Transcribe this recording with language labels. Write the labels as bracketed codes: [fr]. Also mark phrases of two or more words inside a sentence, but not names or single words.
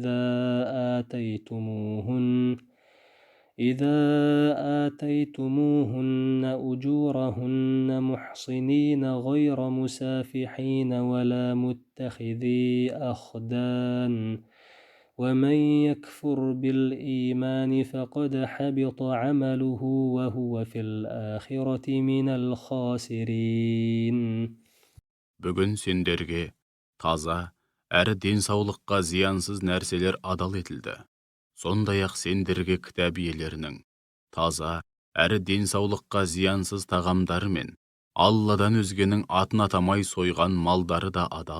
[ar] إذا آتيتموهن أجورهن محصنين غير مسافحين ولا متخذي أخدان ومن يكفر بالإيمان فقد حبط عمله وهو في الآخرة من الخاسرين. [kk] Бүгін сендерге таза, әрі денсаулыққа зиянсыз нәрселер адал етілді. Сондай-ақ сендерге кітап иелерінің таза, әрі денсаулыққа зиянсыз тағамдары мен Алладан өзгенің атын атамай сойған малдары да адал.